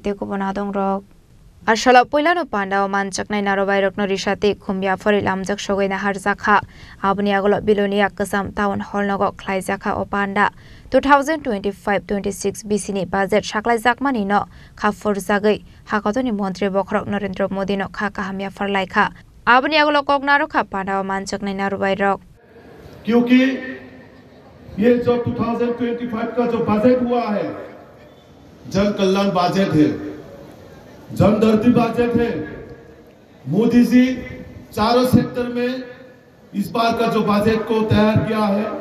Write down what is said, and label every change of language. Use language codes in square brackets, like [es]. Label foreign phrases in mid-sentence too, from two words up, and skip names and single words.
[trp] te kubona dong rok Arshala poilano panda o manchaknai narobai rokno risati khumya fori lamjak sogaina har jakha abni agolo bilonia kasam [en] town hall [trp] nogo khlai jakha o panda 2025-26 bisini budget shaklai jakmani no khafor jagai hakotoni Montri Bokrok Narendra Modi no khaka hamya farlai kha abni agolo koknaro kha panda o manchaknai narobai rok [hi] क्योंकि ये जो 2025 का जो बजट हुआ है जन कल्याण बजट है जनदर्दी बजट है मोदी जी चारों सेक्टर में इस बार का जो बजट को तैयार किया है